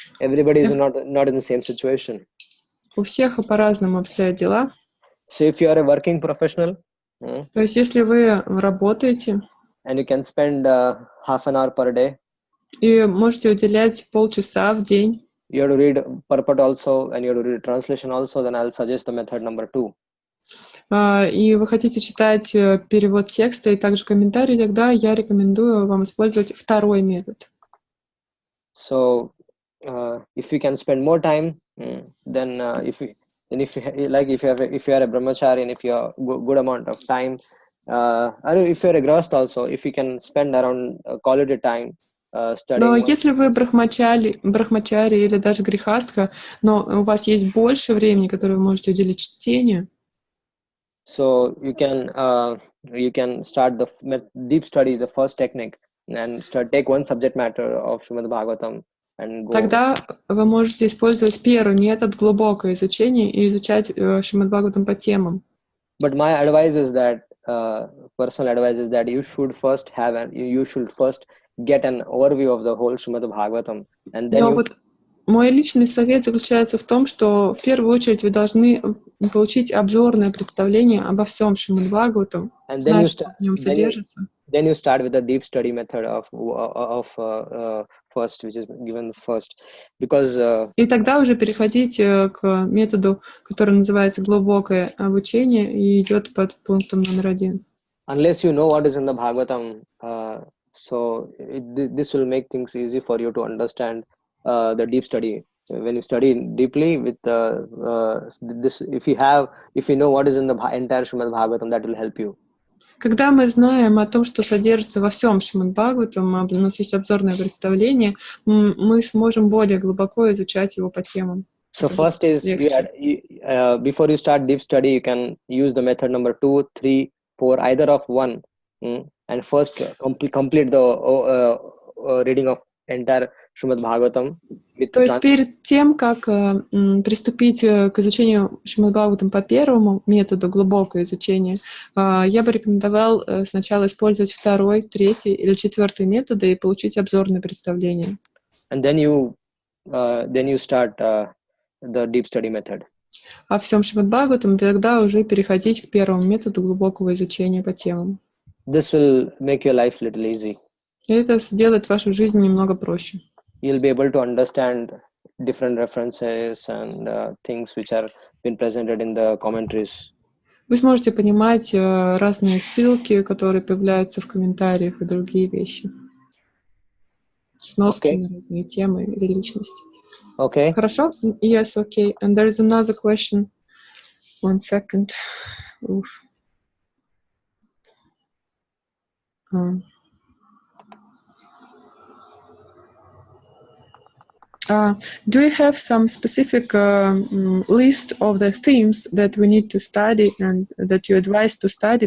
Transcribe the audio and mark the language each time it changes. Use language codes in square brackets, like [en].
[en] Everybody is not in the same situation. [ru] У всех по-разному обстоят дела. [en] So if you are a working professional, [ru] то есть если вы работаете, [en] and you can spend half an hour per day, [ru] и можете уделять полчаса в день, [en] you have to read purport also, and you have to read translation also, then I'll suggest the method number 2. [ru] И вы хотите читать перевод текста и также комментарии, тогда я рекомендую вам использовать второй метод. [en] So if you can spend more time, then if you are a brahmachari, and if you have good amount of time, or if you are a grahastha also, if you can spend around quality time [ru] Но [en] studying one. [ru] если вы брахмачари или даже грехастха, но у вас есть больше времени, которое вы можете уделить чтению, [en] So you can start the deep study, the first technique, and take one subject matter of Srimad Bhagavatam and go. [ru] тогда вы можете использовать первый метод глубокое изучение и изучать Шримад Бхагаватам по темам. [en] But my advice is that personal advice is that you should first get an overview of the whole Srimad Bhagavatam, and then [ru] Но вот мой личный совет заключается в том, что в первую очередь вы должны получить обзорное представление обо всем Шримад Бхагаватам, знать, что в нем содержится. [en] Then you start with the deep study method of first, which is given first, because [ru] И тогда уже переходите к методу, который называется глубокое обучение и идет под пунктом номер 1. [en] Unless you know what is in the Bhagavatam, so this will make things easy for you to understand the deep study. When you study deeply with this, if you know what is in the entire Srimad Bhagavatam, that will help you. [ru] Когда мы знаем о том, что содержится во всем Шримад Бхагаватам, у нас есть обзорное представление, мы сможем более глубоко изучать его по темам. [en] So first is before you start deep study, you can use the method number 2, 3, 4, either of one, and first complete the reading of entire Srimad Bhagavatam. [ru] То есть перед тем, как приступить к изучению Шримад Бхагаватам по первому методу, глубокое изучение, я бы рекомендовал сначала использовать второй, третий или четвертый методы и получить обзорное представление. [en] And then you start the deep study method. [ru] А всем Шримад Бхагаватам тогда уже переходить к первому методу глубокого изучения по темам. [en] This will make your life little easy. [ru] И это сделает вашу жизнь немного проще. [en] You'll be able to understand different references and things which are been presented in the commentaries. [ru] Вы сможете понимать разные ссылки, которые появляются в комментариях, и другие вещи. Сноски на разные темы или личности. [en] Okay. [ru] Хорошо? [en] Yes, okay. And there is another question. 1 second. Oof. Do you have some specific list of the themes that we need to study and that you advise to study?